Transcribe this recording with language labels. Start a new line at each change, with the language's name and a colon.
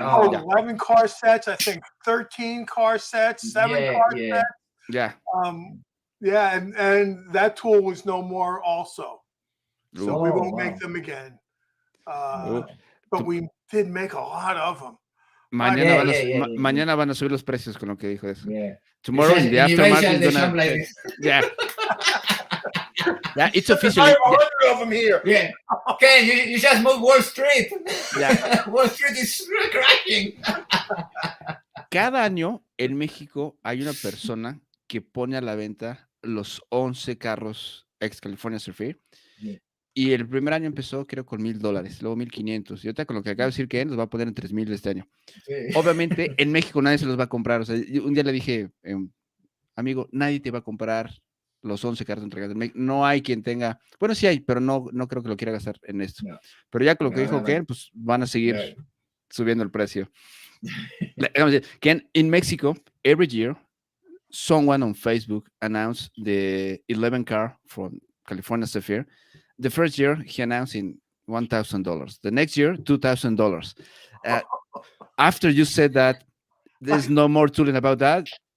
English: 11 car sets, I think 13 car sets, 7 car sets. Yeah. And that tool was no more also. So we won't make them again. But we did make a lot of them.
Spanish: Mañana van a subir los precios con lo que dijo eso.
English: Tomorrow in the aftermarket is gonna. Yeah. Yeah, it's official. I have 100 of them here. Yeah. Okay, you just moved Wall Street. Yeah. Wall Street is crashing.
Spanish: Cada año en México hay una persona que pone a la venta los 11 carros ex California Zephyr. Y el primer año empezó, creo, con $1,000, luego 1,500. Y ahorita con lo que acaba de decir que nos va a poner en 3,000 este año. Sí. Obviamente, en México nadie se los va a comprar. O sea, un día le dije, amigo, nadie te va a comprar los 11 carros entregados. No hay quien tenga. Bueno, sí hay, pero no creo que lo quiera gastar en esto. No. Pero ya con lo que dijo Ken, pues van a seguir subiendo el precio.
English: Ken, in Mexico, every year, someone on Facebook announced the 11 car from California Zephyr. The first year, he announced in $1,000. The next year, $2,000. After you said that, there's no more tooling about that.